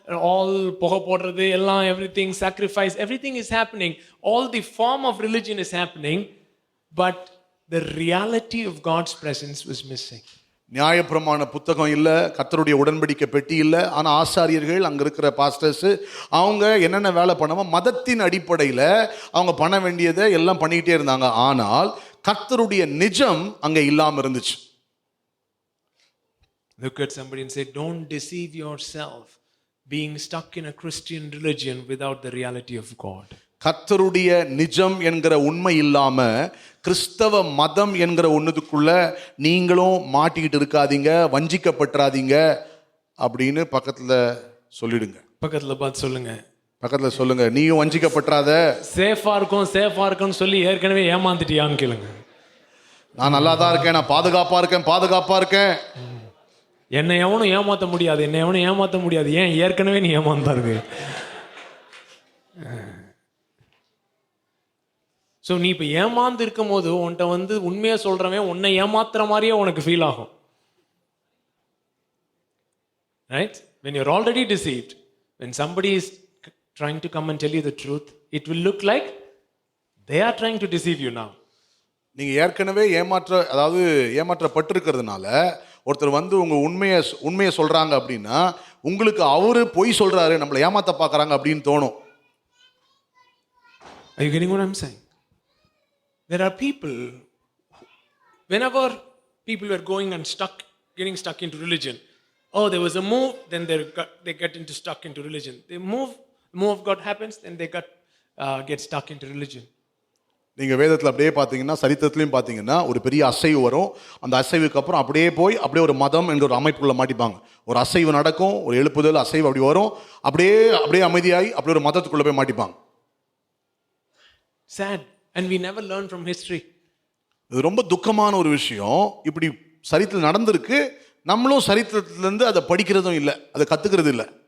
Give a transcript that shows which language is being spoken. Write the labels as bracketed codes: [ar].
[en] All [ta] poha podradhu ellam, [en] everything, sacrifice, everything is happening. All the form of religion is happening, but the reality of God's presence was missing. [ta] நியாயப்பிரமாண புத்தகம் இல்லை, கர்த்தருடைய உடன்படிக்கை பெட்டி இல்லை, ஆனால் ஆசாரியர்கள் அங்கே இருக்கிற பாஸ்டர்ஸ் அவங்க என்னென்ன வேலை பண்ணாமோ மதத்தின் அடிப்படையில் அவங்க பண்ண வேண்டியதை எல்லாம் பண்ணிக்கிட்டே இருந்தாங்க. ஆனால் கர்த்தருடைய நிஜம் அங்கே இல்லாமல் இருந்துச்சு. [en] Look at somebody and say, don't deceive yourself being stuck in a Christian religion without the reality of God. [ta] கர்த்தருடைய நிஜம் என்கிற உண்மை இல்லாம கிறிஸ்தவ மதம் என்கிற ஒன்றுக்குள்ள நீங்களும் மாட்டிக்கிட்டு இருக்காதீங்க, வஞ்சிக்கப்பட்டுறாதீங்க அப்படின்னு பக்கத்துல சொல்லிடுங்க. பக்கத்துல பார்த்து சொல்லுங்க. பக்கத்துல சொல்லுங்க, நீயும் வஞ்சிக்கப்பட்டுறாத. சேஃபா இருக்கும்னு சொல்லி ஏற்கனவே ஏமாந்துட்டியான்னு கேளுங்க. நான் நல்லா தான் இருக்கேன், நான் பாதுகாப்பா இருக்கேன். என்னை எவனும் ஏமாத்த முடியாது. ஏன் ஏற்கனவே நீ ஏமாந்தா இருக்கு. ஸோ நீ இப்போ ஏமாந்து இருக்கும் போது உன்கிட்ட உண்மையாக சொல்கிறவன் உன்னை ஏமாத்துற மாதிரியே உனக்கு ஃபீல் ஆகும். [en] Right? when you're already deceived, when somebody is trying to come and tell you the truth, it will look like they are trying to deceive you now. [ta] நீங்கள் ஏற்கனவே ஏமாற்றப்பட்டிருக்கிறதுனால ஒருத்தர் உங்க உண்மையை சொல்றாங்க அப்படின்னா உங்களுக்கு அவரு பொய் சொல்றாரு, நம்மளை ஏமாத்த பார்க்கறாங்க அப்படின்னு தோணும். [en] Are you getting what I'm saying? There are people, whenever people were going and getting stuck into religion, there was a move, then they get stuck into religion. The move of God happens, then they get stuck into religion. [ta] நீங்க வேதத்தில் அப்படியே பார்த்தீங்கன்னா, சரித்திரத்திலையும் பார்த்தீங்கன்னா ஒரு பெரிய அசைவு வரும். அந்த அசைவுக்கு அப்புறம் அப்படியே ஒரு மதம் என்ற ஒரு அமைப்புக்குள்ள மாட்டிப்பாங்க. ஒரு அசைவு நடக்கும், ஒரு எழுப்புதல் அசைவு அப்படி வரும், அப்படியே அமைதியாகி அப்படியே ஒரு மதத்துக்குள்ள போய் மாட்டிப்பாங்க. [en] Sad, and we never learn from history. [ta] இது ரொம்ப துக்கமான ஒரு விஷயம். இப்படி சரித்திரம் நடந்திருக்கு, நம்மளும் சரித்திரத்திலிருந்து அதை படிக்கிறதும் இல்லை, அதை கத்துக்கிறது இல்லை.